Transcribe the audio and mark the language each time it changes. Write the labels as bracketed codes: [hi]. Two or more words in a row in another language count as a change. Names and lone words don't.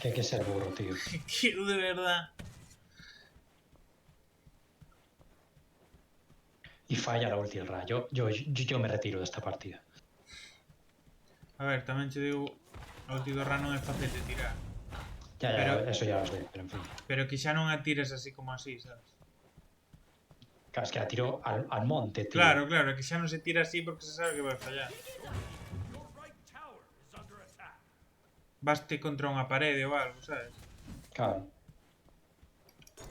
[es] Que hay que ser burro, tío. [gl] Que eu de verdade... [es] Y falla la ulti el Ra. Yo me retiro de esta partida. [gl] A ver, tamén che digo... A ulti do Ra non é fácil de tirar. [es] Ya, Pero- eso ya lo sé, pero en fin. [gl] Pero que xa non a tires así como así, sabes? [es] Claro, es que la tiro al monte, tío. [gl] Claro, claro, que xa non se tira así porque se sabe que vai fallar. [en] Your right tower is under attack. [gl] Baste contra unha parede ou algo, sabes? Claro.